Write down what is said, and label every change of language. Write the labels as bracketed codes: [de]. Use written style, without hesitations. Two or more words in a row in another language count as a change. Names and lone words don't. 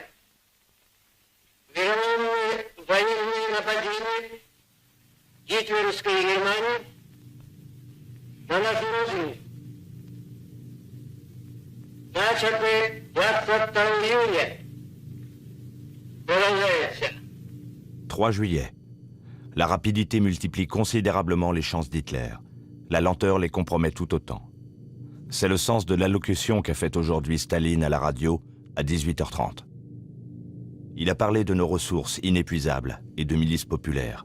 [ru] Вероломные военные нападения гитлеровской Германии на нашу родину, начатые 22 июня, [fr] 3 juillet. La rapidité multiplie considérablement les chances d'Hitler. La lenteur les compromet tout autant. C'est le sens de l'allocution qu'a faite aujourd'hui Staline à la radio à 18h30. Il a parlé de nos ressources inépuisables et de milices populaires.